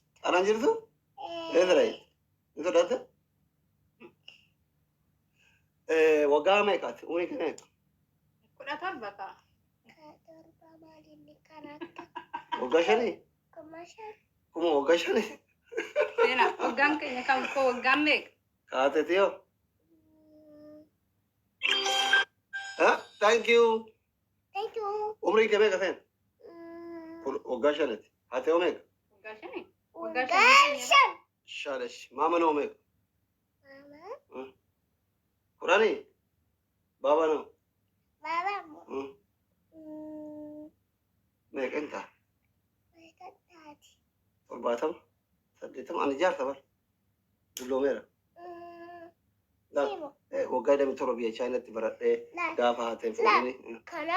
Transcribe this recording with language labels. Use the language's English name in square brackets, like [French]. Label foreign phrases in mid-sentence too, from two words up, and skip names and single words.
[Oromo] Anaan jirtu? Eedarai? Ni sodaate? Waggaa meeqaati? Umrii kan meeqa? 17 kaa. Torba maalinni kanaatti. Waggaa 5? Kuma shan. Kuma waggaa 5? Seenaa waggaan keenya kan koo waggaan meeqa? Kaatetiyoo? [English] Thank you. Thank you. [Oromo] Umrii kee meeqa seen? Waggaa 5ti. Haatee meeqa? Waggaa 5? Waggaa shan. Shaalesh. Maama noo meeqa? Mama. 10? Baba noo? Baba. Meeqa hin ta'a? Meeqa taati? 70? 80? Ani jaarta bara. Dulloomeera. Simu. Waggaa 27 biyya Chaayinaatti baradhee gaafa haatee fuudhini. Kana.